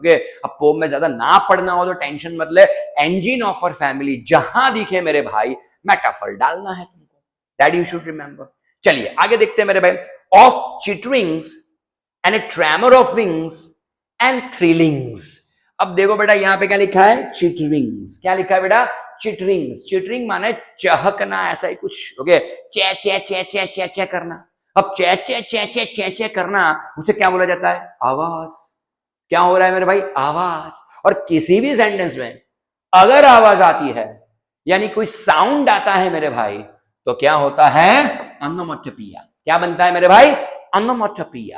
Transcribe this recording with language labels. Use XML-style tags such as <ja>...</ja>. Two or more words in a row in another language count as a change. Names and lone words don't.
<hi>ओके, अब पोम में ज्यादा ना पढ़ना हो तो टेंशन मत ले,</hi> <en>engine of our family</en> <hi>जहां दिखे मेरे भाई मेटाफर डालना है तुमको,</hi> <en>that you should remember.</en> <hi>चलिए आगे देखते हैं मेरे भाई।</hi> <en>of chitterings and a tremor of wings and thrillings.</en> <hi>अब देखो बेटा यहां पे क्या लिखा है, चिटरिंग्स। क्या लिखा है बेटा, चिटरिंग्स। चिटरिंग माने चहकना, ऐसा ही कुछ। ओके, चे चे चे चे चे चे करना। अब चे चे चे चे चे चे करना, उसे क्या बोला जाता है, आवाज। क्या हो रहा है मेरे भाई, आवाज। और किसी भी सेंटेंस में अगर आवाज आती है, यानी कोई साउंड आता है मेरे भाई, तो क्या होता है, ऑनोमोटोपिया। क्या बनता है मेरे भाई, ऑनोमोटोपिया।</hi>